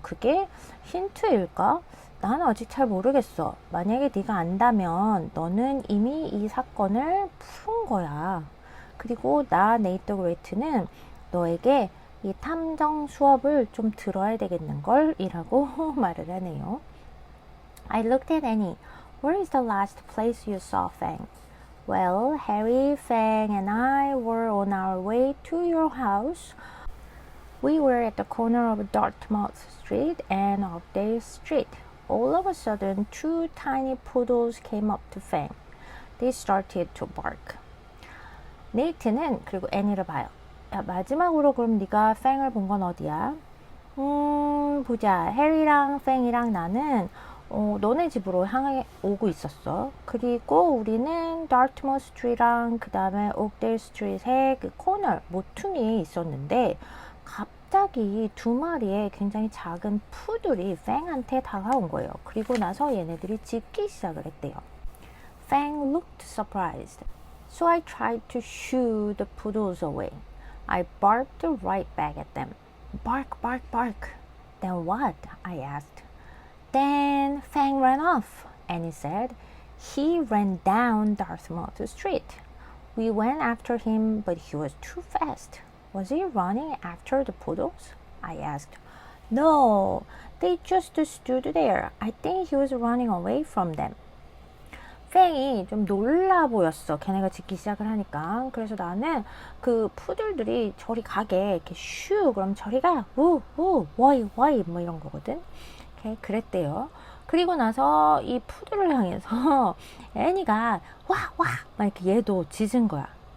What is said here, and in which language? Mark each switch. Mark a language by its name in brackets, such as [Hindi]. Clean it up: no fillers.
[Korean] 그게 힌트일까? 난 아직 잘 모르겠어. 만약에 네가 안다면 너는 이미 이 사건을 푼 거야. 그리고 나 네이트 그레이트는 너에게 이 탐정 수업을 좀 들어야 되겠는걸? 이라고 말을 하네요. [English] I looked at Annie. Where is the last place you saw Fang? Well, Harry, Fang, and I were on our way to your house. We were at the corner of Dartmouth Street and Oakdale Street. All of a sudden, two tiny poodles came up to Fang. They started to bark. [Korean] 네이트는 그리고 애니를 봐요. 야, 마지막으로 그럼 네가 팽을 본 건 어디야? 보자. 해리랑 팽이랑 나는 너네 집으로 향해 오고 있었어. 그리고 우리는 다트머 스트리트랑 그 다음에 옥데일 스트리트의 그 코너 모퉁이에 있었는데 갑자기 두 마리의 굉장히 작은 푸들이 팽한테 다가온 거예요. 그리고 나서 얘네들이 짖기 시작을 했대요. Fang looked surprised. So I tried to shoo the poodles away. I barked right back at them. Bark, bark, bark. Then what? I asked. Then Fang ran off, Annie said. He ran down Dartmouth Street. We went after him, but he was too fast. Was he running after the poodles? I asked. No, they just stood there. I think he was running away from them. 팽이 좀 놀라 보였어. 걔네가 짖기 시작을 하니까. 그래서 나는 그 푸들들이 저리 가게 이렇게 슈 그럼 저리 가. 와이 뭐 이런 거거든. 그랬대요. 그리고 나서 이 푸들을 향해서 애니가 와 막 이렇게 얘도 짖은 거야.